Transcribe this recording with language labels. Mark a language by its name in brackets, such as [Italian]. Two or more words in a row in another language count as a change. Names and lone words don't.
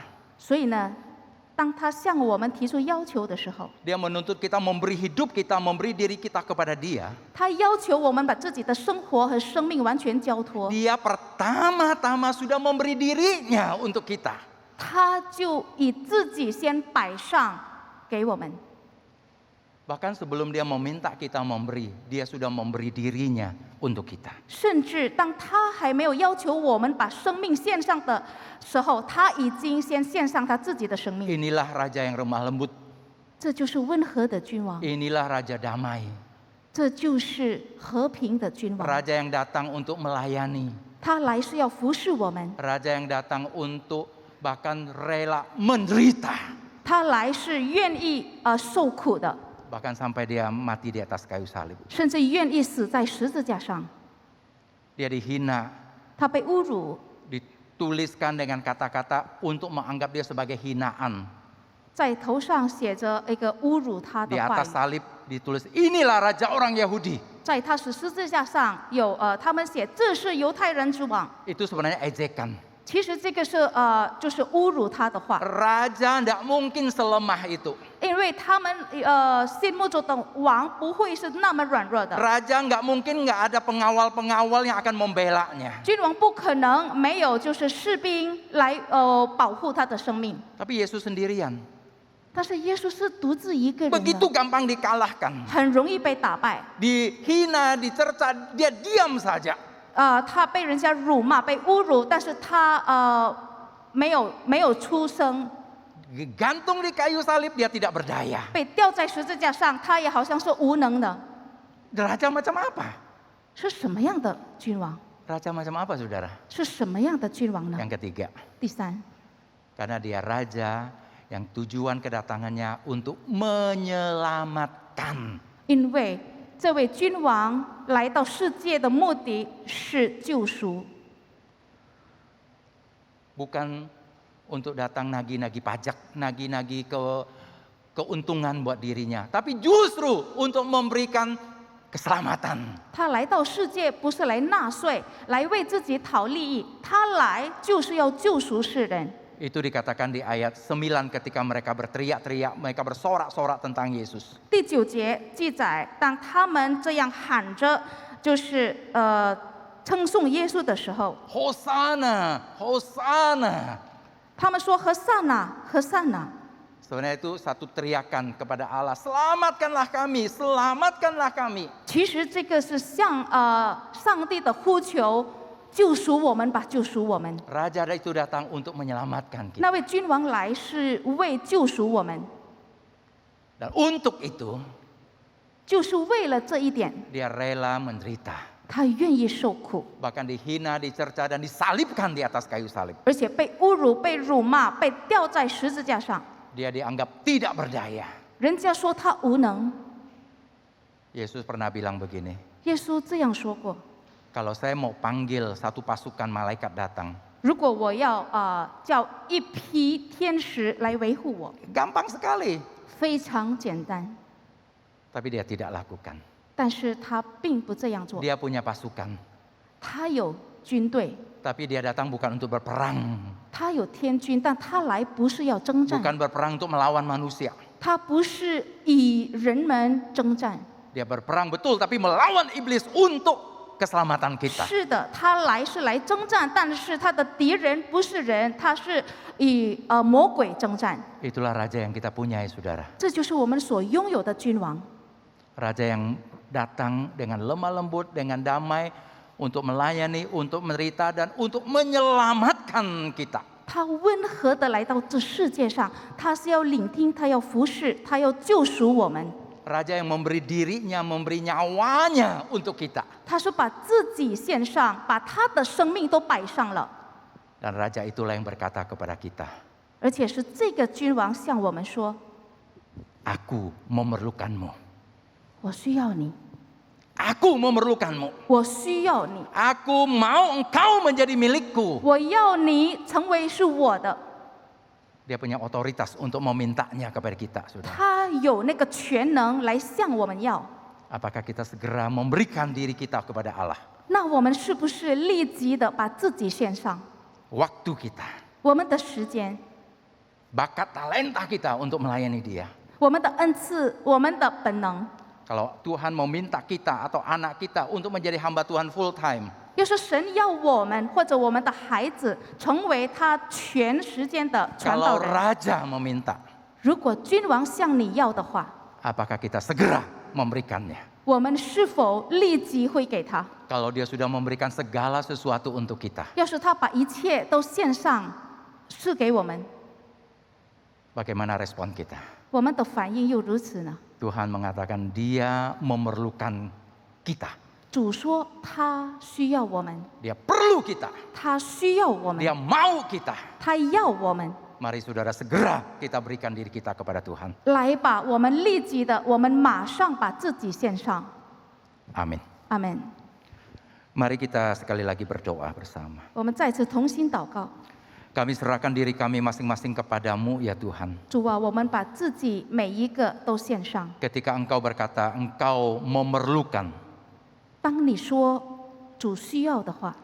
[Chinese] 所以呢，当他向我们提出要求的时候， [Indonesian] dia menuntut kita memberi hidup kita, memberi diri kita kepada dia. [Chinese] 他要求我们把自己的生活和生命完全交托， [Indonesian] Dia pertama-tama sudah memberi dirinya untuk kita. [Chinese] 他就以自己先摆上给我们。 [Indonesian] Bahkan sebelum dia meminta kita memberi, dia sudah memberi dirinya untuk kita. [Chinese] 甚至当他还没有要求我们把生命献上的时候，他已经先献上他自己的生命。 [Indonesian] Inilah raja yang remah lembut. [Chinese] 这就是温和的君王， [Indonesian] Inilah raja damai. [Chinese] 这就是和平的君王。 [Indonesian] Raja yang datang untuk melayani. [Chinese] 他来是要服侍我们， [Indonesian] Raja yang datang untuk bahkan rela menderita. [Chinese] 他来是愿意受苦的， [Indonesian] Bahkan sampai dia mati di atas kayu salib. [Chinese] 甚至愿意死在十字架上。 [Indonesian] Dia dihina, [Chinese] 他被侮辱， [Indonesian] dituliskan dengan kata-kata untuk menganggap dia sebagai hinaan. [Chinese] 在头上写着一个侮辱他 [Indonesian] Di [Chinese] 的话 [Indonesian] atas [Chinese] 语。 [Indonesian] salib ditulis, inilah raja orang Yahudi. [Chinese] 在他十字架上有他们写这是犹太人之王， [Indonesian] Itu sebenarnya ejekan. [Chinese] 其实这个是就是侮辱他的话， [Indonesian] Raja tidak mungkin selemah itu. [Chinese] 因为他们心目中的王不会是那么软弱的， [Indonesian] Raja nggak mungkin nggak ada pengawal-pengawal yang akan membelanya. [Chinese] 君王不可能没有就是士兵来保护他的生命。 [Indonesian] Tapi Yesus sendirian. [Chinese] 但是耶稣是独自一个人的， [Indonesian] Begitu gampang dikalahkan. [Chinese] 很容易被打败。 [Indonesian] Dihina, dicerca, dia diam saja. [Chinese] 他被人家辱骂、被侮辱，但是他没有出声。 [Indonesian] Gantung di kayu salib, dia tidak berdaya. [Chinese] 被吊在十字架上，他也好像是无能的。 [Indonesian] Raja macam apa? [Chinese] 是什么样的君王？ [Indonesian] Raja macam apa, saudara? [Chinese] 是什么样的君王呢？ [Indonesian] Yang ketiga, [Chinese] 第三， [Indonesian] karena dia raja yang tujuan kedatangannya untuk menyelamatkan. [Chinese] 因为这位君王来到世界的目的是救赎， [Indonesian] Bukan untuk datang nagih-nagih pajak, nagih-nagih keuntungan buat dirinya. Tapi justru untuk memberikan keselamatan. [Chinese] 他来到世界不是来纳税，来为自己讨利益，他来就是要救赎世人。 [Indonesian] Itu dikatakan di ayat 9 ketika mereka berteriak-teriak, mereka bersorak-sorak tentang Yesus. [Chinese] 第9节记载，当他们这样喊着，就是称颂耶稣的时候， [Indonesian] Hosana, Hosana. [Chinese] 他们说和散呐，和散呐。 [Indonesian] Sebenarnya itu satu teriakan kepada Allah, selamatkanlah kami, selamatkanlah kami. [Chinese] 其实这个是向上帝的呼求，救赎我们吧，救赎我们。 [Indonesian] Raja itu datang untuk menyelamatkan kita. [Chinese] 那位君王来是为救赎我们， [Indonesian] Dan untuk itu [Chinese] 就是为了这一点， [Indonesian] dia rela menderita. [Chinese] 他愿意受苦， [Indonesian] Bahkan dihina, dicerca, dan disalibkan di atas kayu salib. [Chinese] 而且被侮辱、被辱骂、被吊在十字架上。 [Indonesian] Dia dianggap tidak berdaya. [Chinese] 人家说他无能， [Indonesian] Yesus pernah bilang begini, [Chinese] 耶稣这样说过： [Indonesian] kalau saya mau panggil satu pasukan malaikat datang, [Chinese] 如果我要叫一批天使来维护我， [Indonesian] gampang sekali. [Chinese] 非常简单。 [Indonesian] Tapi dia tidak lakukan. [Chinese] 但是他并不这样做， [Indonesian] Dia punya pasukan, [Chinese] 他有军队， [Indonesian] tapi dia datang bukan untuk berperang, [Chinese] 他有天军，但他来不是要征战， [Indonesian] bukan berperang untuk melawan manusia. [Chinese] 他不是以人们征战。 [Indonesian] Dia berperang betul, tapi melawan iblis untuk keselamatan kita. [Chinese] 是的，他来是来征战，但是他的敌人不是人，他是以魔鬼征战。 [Indonesian] Itulah raja yang kita punyai, saudara. [Chinese] 这就是我们所拥有的君王， [Indonesian] Raja yang datang dengan lemah lembut, dengan damai, untuk melayani, untuk menderita, dan untuk menyelamatkan kita. [Chinese] 他温和的来到这世界上，他是要聆听，他要服侍，他要救赎我们。 [Indonesian] Raja yang memberi dirinya, memberi nyawanya untuk kita. [Chinese] 他是把自己献上，把他的生命都摆上了。 [Indonesian] Dan raja itulah yang berkata kepada kita, [Chinese] 而且是这个君王向我们说 [Indonesian] Aku memerlukanmu. [Chinese] 我需要你， [Indonesian] Aku memerlukanmu. [Chinese] 我需要你， [Indonesian] Aku mau engkau menjadi milikku. [Chinese] 我要你成为是我的。 [Indonesian] Dia punya otoritas untuk memintanya kepada kita, saudara. [Chinese] 他有那个全能来向我们要。 [Indonesian] Apakah kita segera memberikan diri kita kepada Allah? [Chinese] 那我们是不是立即的把自己献上？ [Indonesian] Waktu kita, [Chinese] 我们的时间、 [Indonesian] bakat talenta kita untuk melayani Dia. [Chinese] 我们的恩赐、我们的本能。 [Indonesian] Kalau Tuhan meminta kita atau anak kita untuk menjadi hamba Tuhan [English] full time, [Chinese] 要是神要我们或者我们的孩子成为他全时间的传道 [Indonesian] kalau [Chinese] 人， [Indonesian] raja meminta, [Chinese] 如果君王向你要的话， [Indonesian] apakah kita segera memberikannya? [Chinese] 我们是否立即会给他？ [Indonesian] Kalau dia sudah memberikan segala sesuatu untuk kita, [Chinese] 要是他把一切都献上赐给我们， [Indonesian] bagaimana respon kita? [Chinese] 我们的反应又如此呢？ [Indonesian] Tuhan mengatakan Dia memerlukan kita. [Chinese] 主说他需要我们， [Indonesian] Dia perlu kita. [Chinese] 他需要我们， [Indonesian] Dia mau kita. [Chinese] 他要我们。 [Indonesian] Mari saudara segera kita berikan diri kita kepada Tuhan. [Chinese] 来吧，我们立即的，我们马上把自己献上。 [Indonesian] Amin. [Chinese] 阿门。 [Indonesian] Mari kita sekali lagi berdoa bersama. [Chinese] 我们再次同心祷告， [Indonesian] Kami serahkan diri kami masing-masing kepadamu ya Tuhan. [Chinese] 主啊，我们把自己每一个都献上。 [Indonesian] Ketika Engkau berkata Engkau memerlukan, [Chinese] 当你说主需要的话，